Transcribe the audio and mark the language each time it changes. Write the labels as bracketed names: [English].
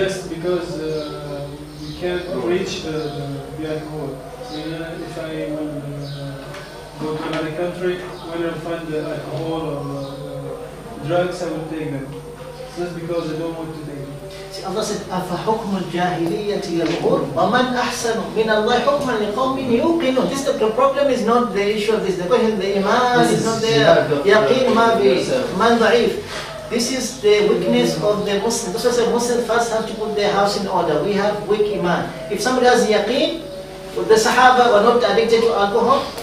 [English] It's just because we can't reach the alcohol. If I will go to another country, when I find the alcohol or drugs, I will take them. Just because I don't want to take them. See, Allah said, [Arabic] أَفَحُكْمُ الْجَاهِلِيَّةِ يَبْغُونَ وَمَنْ أَحْسَنُ مِنَ اللَّهِ حُكْمًا لِقَوْمٍ يُوقِنُونَ. [English] This the problem is not the issue of this. The question, the iman is not there. [Arabic] Yaqeen ma bi, man da'if. [English] This is the weakness of the Muslim. This is a Muslim first have to put their house in order. We have weak iman. If somebody has yaqeen, the Sahaba were not addicted to alcohol.